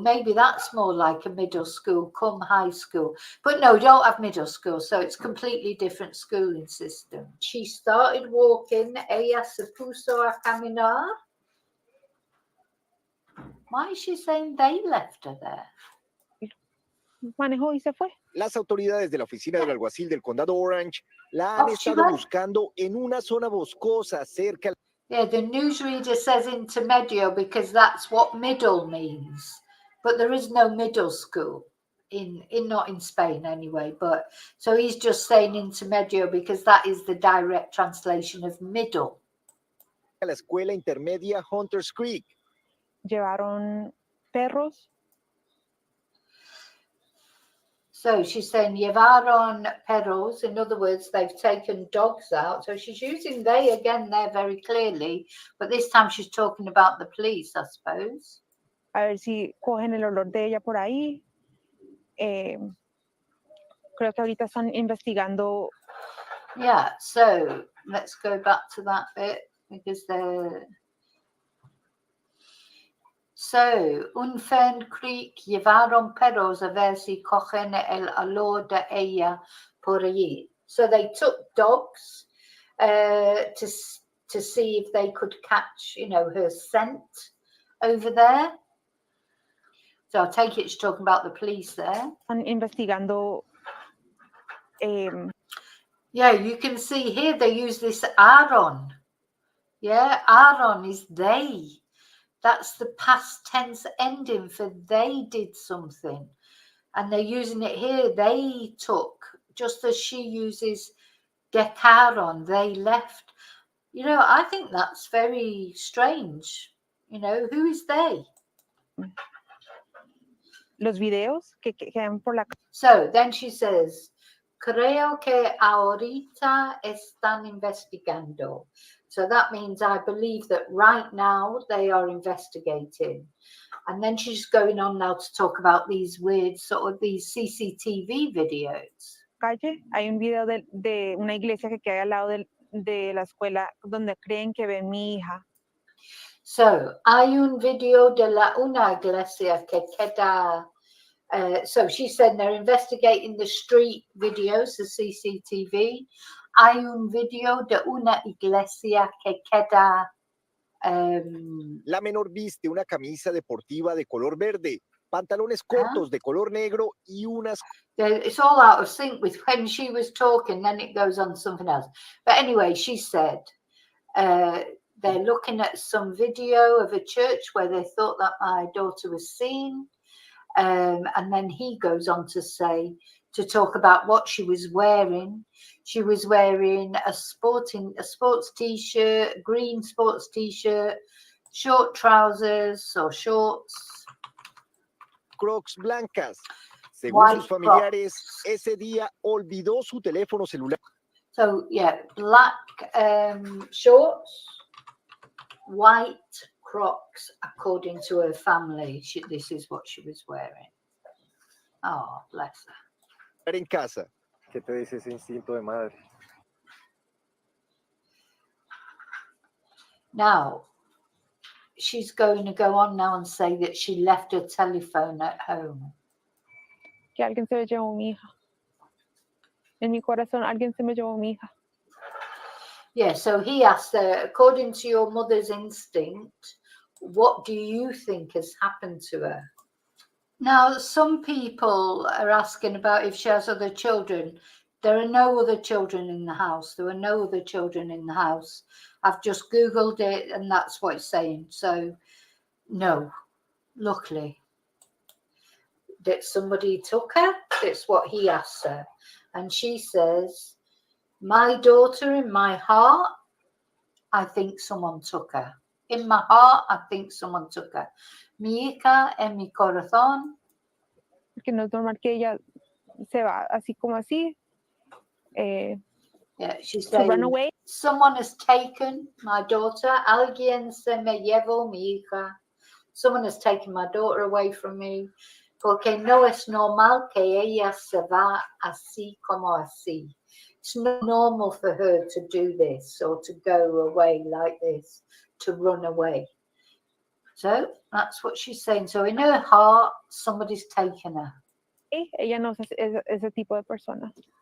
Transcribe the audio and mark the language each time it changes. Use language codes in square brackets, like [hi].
[en] Maybe that's more like a middle school come high school. But no, don't have middle school. So it's completely different schooling system. She started walking. [es] Ella se puso a caminar. [en] Why is she saying they left her there? [es] Manejó y se fue. Las autoridades de la oficina del alguacil del condado Orange la han estado buscando en una zona boscosa cerca. [en] Yeah, the newsreader says intermedio because that's what middle means. But there is no middle school not in Spain anyway. But so he's just saying intermedio because that is the direct translation of middle. [es] A la escuela intermedia Hunters Creek. Llevaron perros. [en] So she's saying [es] llevaron perros. [en] In other words, they've taken dogs out. So she's using they again there very clearly. But this time she's talking about the police, I suppose. [es] A ver si cogen el olor de ella por ahí. Creo que ahorita están investigando. [en] Yeah, so let's go back to that bit because they're... [es] So, un Fern Creek llevaron perros a ver si cogen el olor de ella por allí. [en] So they took dogs to see if they could catch, her scent over there. So I take it she's talking about the police there. [es] Están investigando. [en] Yeah, you can see here they use this Aaron. Yeah, Aaron is they. That's the past tense ending for they did something. And they're using it here. They took, just as she uses dejaron, they left. I think that's very strange. Who is they? [es] Los videos que quedan por la. [en] So then she says, [es] creo que ahorita están investigando. [en] So that means I believe that right now they are investigating. And then she's going on now to talk about these weird sort of these CCTV videos. [es] Calle, hay un video de una iglesia que queda al lado de la escuela donde creen que ven mi hija. So, hay un video de una iglesia que queda. [en] So she said they're investigating the street videos, the CCTV. [es] Hay un video de una iglesia que queda. La menor viste una camisa deportiva de color verde, pantalones cortos de color negro y unas. [en] It's all out of sync with when she was talking, then it goes on to something else. But anyway, she said they're looking at some video of a church where they thought that my daughter was seen. And then he goes on to talk about what she was wearing. She was wearing a sports t-shirt, green sports t-shirt, short trousers or shorts. [es] Crocs blancas. Según sus familiares, ese día olvidó su teléfono celular. [en] So yeah, black shorts, white Crocs, according to her family. This is what she was wearing. Oh, bless her. [es] En casa. ¿Qué te dice ese instinto de madre? [en] Now, she's going to go on now and say that she left her telephone at home. [es] Que alguien se llevó mi hija. En mi corazón, alguien se me llevó mi hija. [en] Yeah, so he asked her, according to your mother's instinct, what do you think has happened to her? Now, some people are asking about if she has other children. There are no other children in the house. There are no other children in the house. I've just Googled it and that's what it's saying. So, no, luckily. that somebody took her. That's what he asked her. And she says, my daughter, in my heart, I think someone took her. In my heart, I think someone took her. [es] Mi hija en mi corazón. Que no es normal que ella se va así como así. [en] Yeah, she's To saying, run away. someone has taken my daughter. [es] Alguien se me llevó mi hija. [en] Someone has taken my daughter away from me. Porque no es normal que ella se va así como así. It's not normal for her to do this or to go away like this, to run away. So that's what she's saying. So in her heart, somebody's taken her. [es] Ella no es ese tipo de persona.